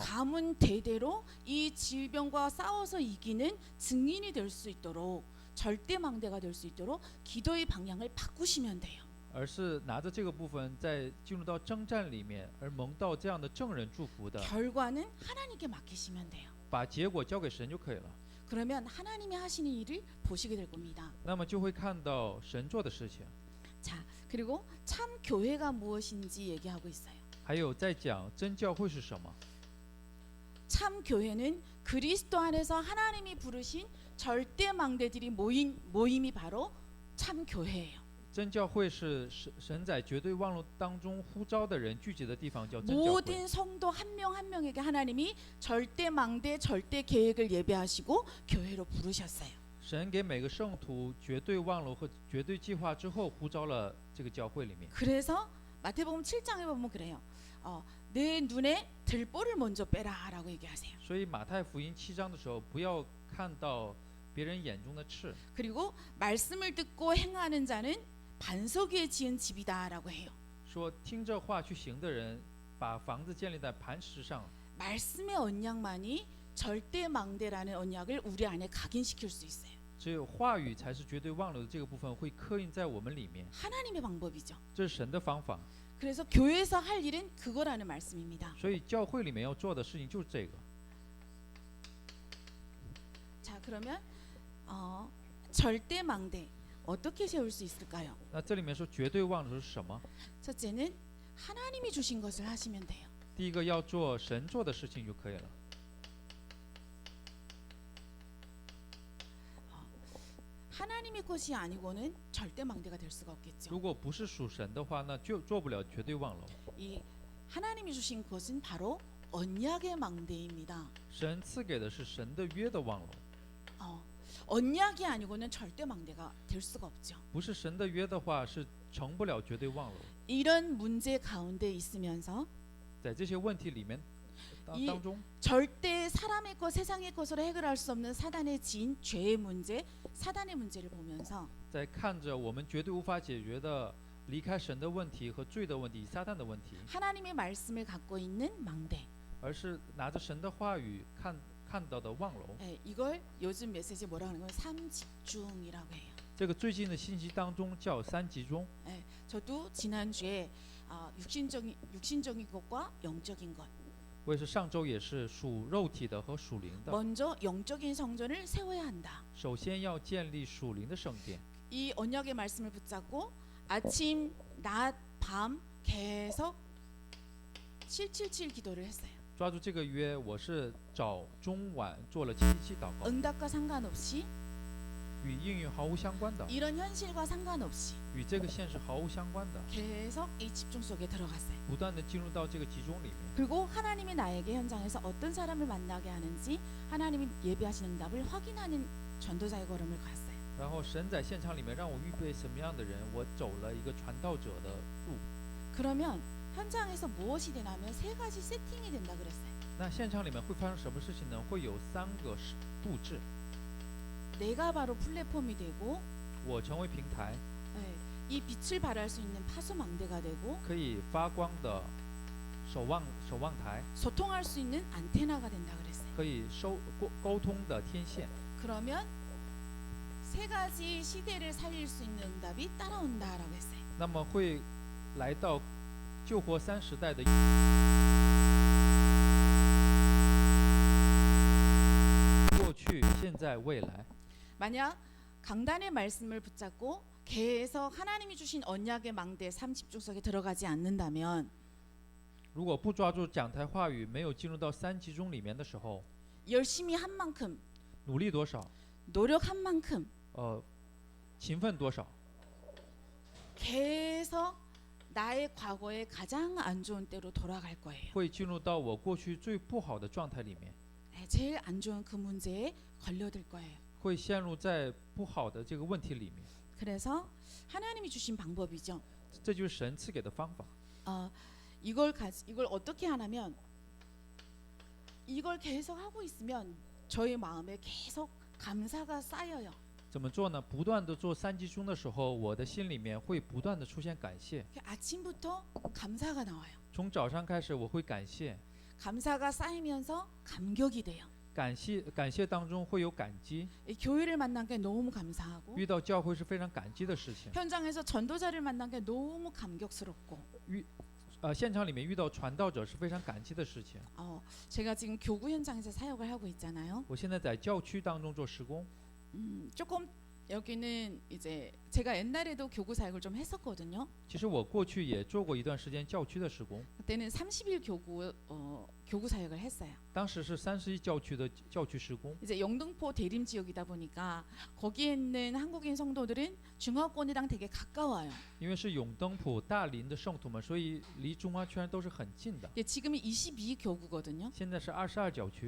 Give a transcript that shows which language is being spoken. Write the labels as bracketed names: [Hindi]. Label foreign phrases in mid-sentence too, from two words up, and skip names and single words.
[Korean] 가문 대대로 이 질병과 싸워서 이기는 증인이 될 수 있도록 절대망대가 될 수 있도록 기도의 방향을 바꾸시면 돼요. [Chinese] 而是拿着这个部分在进入到征战里面，而蒙到这样的证人祝福的， [Korean] 결과는 하나님께 맡기시면 돼요. [Chinese] 把结果交给神就可以了。 [Korean] 그러면 하나님이 하시는 일을 보시게 될 겁니다. [Chinese] 那么就会看到神做的事情。 [Korean] 자, 그리고 참 교회가 무엇인지 얘기하고 있어요. [Chinese] 还有在讲真教会是什么？ [Korean] 참 교회는 그리스도 안에서 하나님이 부르신 절대망대들이 모임이 바로 참 교회예요. [Chinese] 真教会是神在绝对望楼当中呼召的人聚集的地方，叫真教会。 [Korean] 모든 성도 한 명 한 명에게 하나님이 절대망대 절대 계획을 예배하시고 교회로 부르셨어요. [Chinese] 神给每个圣徒绝对望楼和绝对计划之后，呼召了这个教会里面。 [Korean] 그래서 마태복음 7장에 보면 그래요. 내 눈에 들보를 먼저 빼라라고 얘기하세요. [Chinese] 所以马太福音7章的时候，不要看到别人眼中的刺， [Korean] 그리고 말씀을 듣고 행하는 자는 반석 위에 지은 집이다라고 해요. [Chinese] 说听着话去行的人，把房子建立在磐石上。 [Korean] 말씀의 언약만이 절대망대라는 언약을 우리 안에 각인시킬 수 있어요. [Chinese] 只有话语才是绝对望楼的这个部分会刻印在我们里面， [Korean] 하나님의 방법이죠. [Chinese] 这是神的方法。 [Korean] 그래서 교회에서 할 일은 그거라는 말씀입니다. [Chinese] 所以教会里面要做的事情就是这个。 [Korean] 자, 그러면 절대망대 어떻게 세울 수 있을까요? [Chinese] 那这里面说绝对望楼是什么？ [Korean] 첫째는 하나님이 주신 것을 하시면 돼요. [Chinese] 第一个要做神做的事情就可以了。 [Korean] 하나님의 것이 아니고는 절대망대가 될 수가 없겠죠. [Chinese] 如果不是属神的话，那就做不了绝对望楼。 [Korean] 이 하나님이 주신 것은 바로 언약의 망대입니다. [Chinese] 神赐给的是神的约的望楼， [Korean] 언약이 아니고는 절대망대가 될 수가 없죠. [Chinese] 不是神的约的话，是成不了绝对望楼。 [Korean] 이런 문제 가운데 있으면서 [Chinese] 在这些问题里面当中， [Korean] 절대 사람의 것, 세상의 것으로 해결할 수 없는 사단의 지인 죄의 문제, 사단의 문제를 보면서 [Chinese] 在看着我们绝对无法解决的离开神的问题和罪的问题、撒旦的问题， [Korean] 하나님의 말씀을 갖고 있는 망대. [Chinese] 而是拿着神的话语看到的望楼。 [Korean] 이걸 요즘 메시지 뭐라 하는 건 삼집중이라고 해요. [Chinese] 这个最近的信息当中叫三集中。 [Korean] 저도 지난주에 육신적인 것과 영적인 것. [Chinese] 我也是上周也是属肉体的和属灵的。 [Korean] 먼저 영적인 성전을 세워야 한다. [Chinese] 首先要建立属灵的圣殿。 [Korean] 이 언약의 말씀을 붙잡고 아침, 낮, 밤 계속 777 기도를 했어요. [Chinese] 抓住这个约，我是早中晚做了777祷告， [Korean] 응답과 상관없이 [Chinese] 与应允毫无相关的， [Korean] 이런 현실과 상관없이 [Chinese] 与这个现实毫无相关的， [Korean] 계속 이 집중 속에 들어갔어요. [Chinese] 不断的进入到这个集中里面。 [Korean] 그리고 하나님이 나에게 현장에서 어떤 사람을 만나게 하는지 하나님이 예비하신 응답을 확인하는 전도자의 걸음을 갔어요. [Chinese] 然后神在现场里面让我预备什么样的人，我走了一个传道者的路。 [Korean] 그러면 현장에서 무엇이 되냐면 세 가지 세팅이 된다 그랬어요. [Chinese] 那现场里面会发生什么事情呢？会有3个布置， [Korean] 내가 바로 플랫폼이 되고 [Chinese] 我成为平台， [Korean] 네, 이 빛을 발할 수 있는 파수망대가 되고 [Chinese] 可以发光的守望台， [Korean] 소통할 수 있는 안테나가 된다 그랬어요. [Chinese] 可以沟通的天线。 [Korean] 그러면 세 가지 시대를 살릴 수 있는 응답이 따라온다라고 했어요. [Chinese] 那么会来到救活三时代的过去、现在、未来。 [Korean] 만약 강단의 말씀을 붙잡고 계속 하나님이 주신 언약의 망대 30중석에 들어가지 않는다면 [Chinese] 如果不抓住讲台话语，没有进入到三集中里面的时候， [Korean] 열심히 한 만큼 [Chinese] 努力多少， [Korean] 노력한 만큼 [Chinese] 勤奋多少， [Korean] 계속 나의 과거의 가장 안 좋은 때로 돌아갈 거예요. [Chinese] 会进入到我过去最不好的状态里面， [Korean] 제일 안 좋은 그 문제에 걸려들 거예요. [Chinese] 会陷入在不好的这个问题里面。 [Korean] 그래서 하나님이 주신 방법이죠. [Chinese] 这就是神赐给的方法。 [Korean] 이걸 어떻게 하냐면 이걸 계속 하고 있으면 저의 마음에 계속 감사가 쌓여요. [Chinese] 怎么做呢？不断的做三集中的时候，我的心里面会不断的出现感谢。 [Korean] 아침부터 감사가 나와요. [Chinese] 从早上开始，我会感谢， [Korean] 감사가 쌓이면서 감격이 돼요. [Chinese] 感谢当中会有感激， [Korean] 이 교회를 만난 게 너무 감사하고 [Chinese] 遇到教会是非常感激的事情。 [Korean] 현장에서 전도자를 만난 게 너무 감격스럽고 [Chinese] 现场里面遇到传道者是非常感激的事情。 [Korean] 제가 지금 교구 현장에서 사역을 하고 있잖아요. [Chinese] 我现在在教区当中做施工， [Korean] 조금 여기는 이제 제가 옛날에도 교구 사역을 좀 했었거든요. [Chinese] 其实我过去也做过一段时间教区的施工， [Korean] 그때는 30일 교구 사역을 했어요. [Chinese] 当时是31教区的教区施工。 [Korean] 이제 영등포 대림 지역이다 보니까 거기에 있는 한국인 성도들은 중화권이랑 되게 가까워요. [Chinese] 因为是永登浦、大林的圣徒们，所以离中华圈都是很近的。 [Korean] 지금이 22 교구거든요. [Chinese] 现在是22教区，